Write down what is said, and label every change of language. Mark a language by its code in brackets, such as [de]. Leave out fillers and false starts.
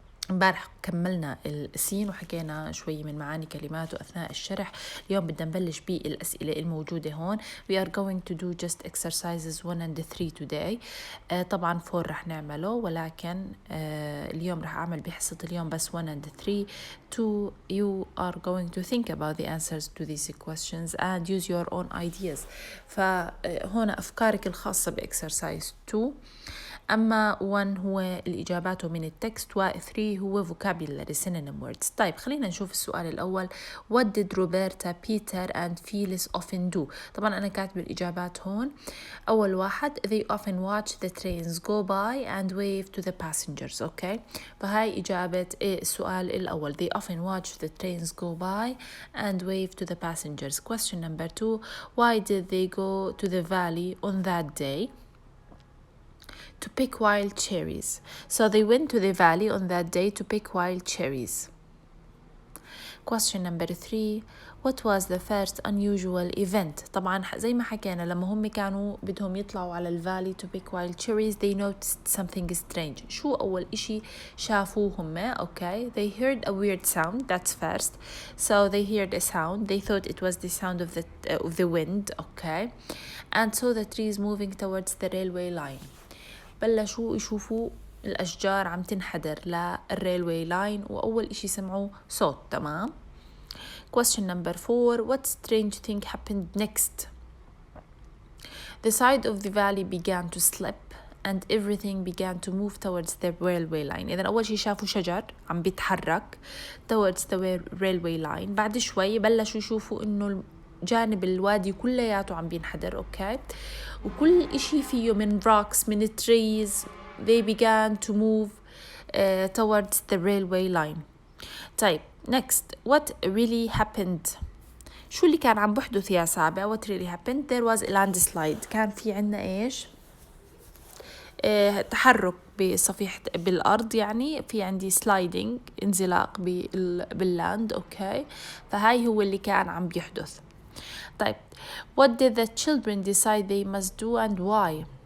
[ar] امبارح كملنا السين وحكينا شوي من معاني كلماته أثناء الشرح. اليوم بدنا نبلش بالأسئلة الموجودة هون. [en] We are going to do just exercises 1 and 3 today. [ar] طبعا 4 رح نعمله, ولكن اليوم رح أعمل بحصة اليوم بس [en] 1 and 3. 2 you are going to think about the answers to these questions and use your own ideas. [ar] فهنا أفكارك الخاصة بإكسرسايز 2. أما 1 هو الإجابات من التكست, و 3 هو [en] vocabulary synonym words. [ar] طيب خلينا نشوف السؤال الأول. [en] What did Roberta, Peter and Phyllis often do؟ [ar] طبعا أنا كاتب الإجابات هون. أول واحد [en] they often watch the trains go by and wave to the passengers. [ar] okay, فهاي إجابة السؤال الأول. [en] They often watch the trains go by and wave to the passengers. Question number 2. Why did they go to the valley on that day? To pick wild cherries. So they went to the valley on that day to pick wild cherries. Question number 3. What was the first unusual event? [ar] طبعا زي ما حكينا لما هم كانوا بدهم يطلعوا على الفالي [en] to pick wild cherries they noticed something strange. [ar] شو أول إشي شافوه هم؟ [en] okay, they heard a weird sound. That's first. So they heard a sound. They thought it was the sound of the wind. okay, and saw the trees moving towards the railway line. [ar] بلشوا يشوفوا الأشجار عم تنحدر للريلوي لاين, وأول إشي سمعوا صوت. [en] تمام. Question number 4. What strange thing happened next? The side of the valley began to slip and everything began to move towards the railway line. [ar] إذن أول شي شافوا شجر عم بيتحرك [en] towards the railway line. [ar] بعد شوي بلشوا يشوفوا إنه جانب الوادي كلياته عم بينحدر. [en] okay, [ar] وكل إشي فيه من [en] rocks من trees they began to move towards the railway line. طيب next. What really happened? [ar] شو اللي كان عم بحدث يا سابع؟ [en] What really happened? There was a landslide. [ar] كان في عنا إيش؟ تحرك بصفيحة بالأرض, يعني في عندي sliding انزلاق باللاند. okay, فهاي هو اللي كان عم بيحدث. [en] طيب what did the children decide they must do and why?